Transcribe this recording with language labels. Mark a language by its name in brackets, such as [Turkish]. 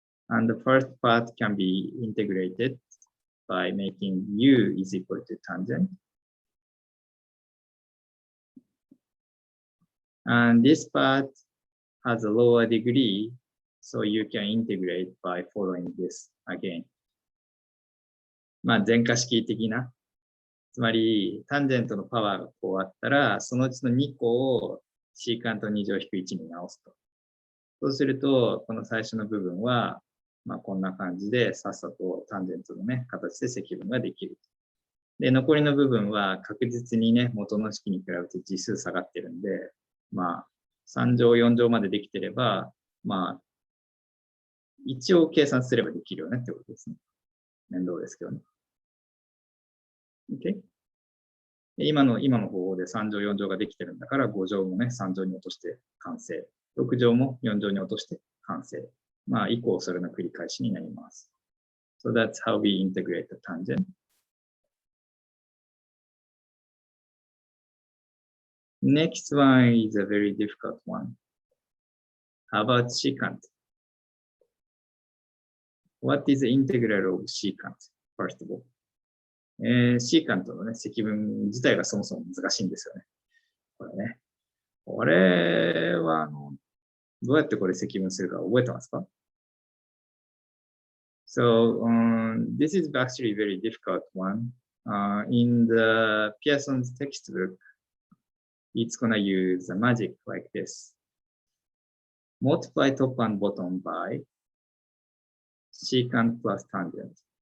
[English] And the first part can be integrated by making u is equal to tangent. And this part has a lower degree, so you can integrate by following this again. [Japanese] まあ、全化式的な。つまり、タンジェントのパワーがこうあったら、そのうちの2個をシーカント2乗引く1に直すと。そうすると、この最初の部分は、まあ、こんな感じで、さっさとタンジェントのね、形で積分ができる。で、残りの部分は確実にね、元の式に比べて次数下がってるんで、まあ、3乗、4乗までできてれば、まあ、一応計算すればできるよねってことですね。面倒ですけどね。Okay? 今の方法で3乗、4乗ができてるんだから、5乗もね、3乗に落として完成。 6乗も4乗に落として完成。まあ、以降それの繰り返しになります。 [English] So that's how we integrate the tangent. Next one is a very difficult one. How about secant? What is the integral of secant, first of all? [Japanese] シーカントのね、積分自体がそもそも難しいんですよね。これね。これは、どうやってこれ積分するか覚えてますか？ [English] So, this is actually a very difficult one. In the Pearson's textbook, it's gonna use a magic like this. Multiply top and bottom by secant plus tangent.